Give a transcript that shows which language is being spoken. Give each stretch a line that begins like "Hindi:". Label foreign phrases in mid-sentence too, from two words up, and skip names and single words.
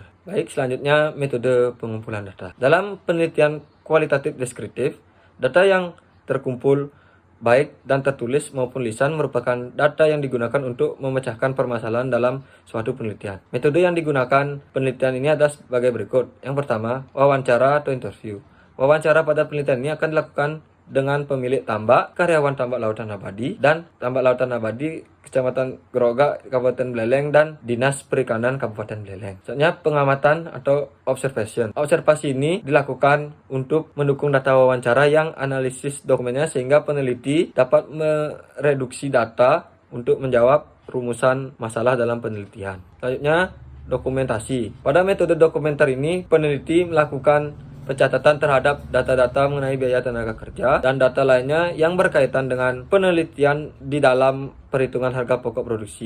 Indonesian: Baik, selanjutnya metode pengumpulan data. Dalam penelitian kualitatif deskriptif, data yang terkumpul baik dan tertulis maupun lisan merupakan data yang digunakan untuk memecahkan permasalahan dalam suatu penelitian. Metode yang digunakan penelitian ini adalah sebagai berikut. Yang pertama, wawancara atau interview. Wawancara pada penelitian ini akan dilakukan dengan pemilik tambak, karyawan tambak lautan abadi, dan tambak lautan abadi Kecamatan Groga, Kabupaten Beleleng, dan Dinas Perikanan Kabupaten Beleleng. Selanjutnya, pengamatan atau observation. Observasi ini dilakukan untuk mendukung data wawancara yang analisis dokumennya sehingga peneliti dapat mereduksi data untuk menjawab rumusan masalah dalam penelitian. Selanjutnya, dokumentasi. Pada metode dokumenter ini, peneliti melakukan pencatatan terhadap data-data mengenai biaya tenaga kerja dan data lainnya yang berkaitan dengan penelitian di dalam perhitungan harga pokok produksi.